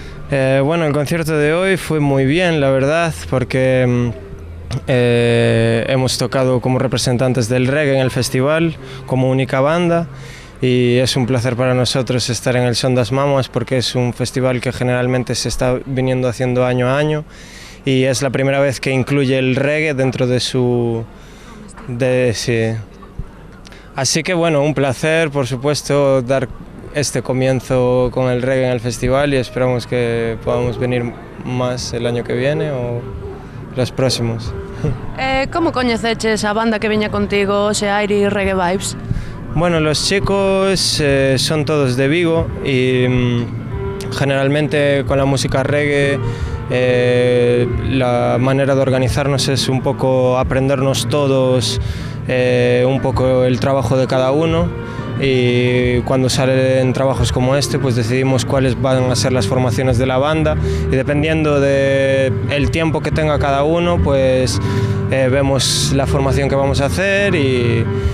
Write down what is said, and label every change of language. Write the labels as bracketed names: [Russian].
[Spanish] Bueno, el concierto de hoy fue muy bien, la verdad, porque hemos tocado como representantes del reggae en el festival, como única banda, y es un placer para nosotros estar en el Son das Mamas porque es un festival que generalmente se está viniendo haciendo año a año y es la primera vez que incluye el reggae dentro de su... sí. Así que bueno, un placer, por supuesto, dar este comienzo con el reggae en el festival y esperamos que podamos venir más el año que viene o los próximos. [Galician] Como coñeceches a banda que viña contigo, se Airi Reggae Vibes? [Spanish] Bueno, los chicos son todos de Vigo y generalmente con la música reggae la manera de organizarnos es un poco aprendernos todos un poco el trabajo de cada uno y cuando salen trabajos como este pues decidimos cuáles van a ser las formaciones de la banda y dependiendo del tiempo que tenga cada uno pues vemos la formación que vamos a hacer y